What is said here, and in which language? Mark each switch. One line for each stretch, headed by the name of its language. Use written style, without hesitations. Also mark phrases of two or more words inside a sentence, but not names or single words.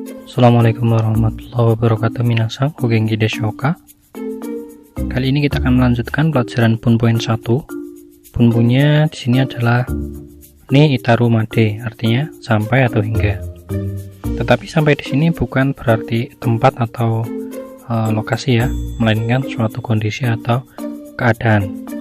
Arabic: السلام عليكم ورحمة الله وبركاته.
Japanese: 皆さん、お元気ですか?
Indonesian: Kali ini kita akan melanjutkan pelajaran Bunpoint 1. Bunpunya di sini adalah
Japanese: に至るまで,
Indonesian: artinya sampai atau hingga. Tetapi sampai di sini bukan berarti tempat atau lokasi ya, melainkan suatu kondisi atau keadaan.